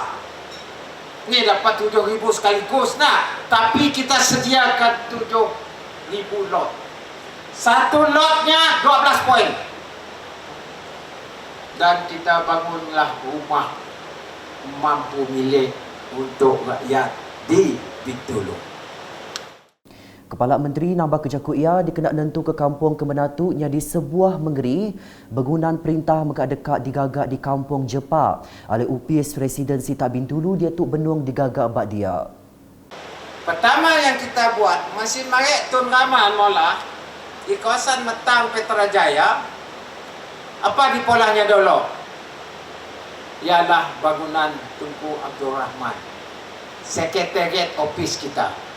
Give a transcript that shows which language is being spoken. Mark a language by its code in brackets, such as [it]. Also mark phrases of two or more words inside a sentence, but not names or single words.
[ms] Ini dapat 7,000 sekaligus nak, tapi kita sediakan 7,000 lot. Satu lotnya 12 poin. Dan kita bangunlah rumah mampu milik untuk rakyat di Bintulu. [iba] Kepala Menteri nambah kejaku ia dikena nentu ke kampung Kemenatu nya di sebuah mengeri bangunan perintah megak-dekat digagak di kampung Jepak oleh UPS Residensi Tak Bintulu dia tu benung digagak bak dia. [ms] Pertama yang kita buat, masih marek Tun Rahman Mola di kawasan Metang Petrajaya. Apa di polanya dulu? Ialah bangunan Tunku Abdul Rahman, Sekretariat Office kita.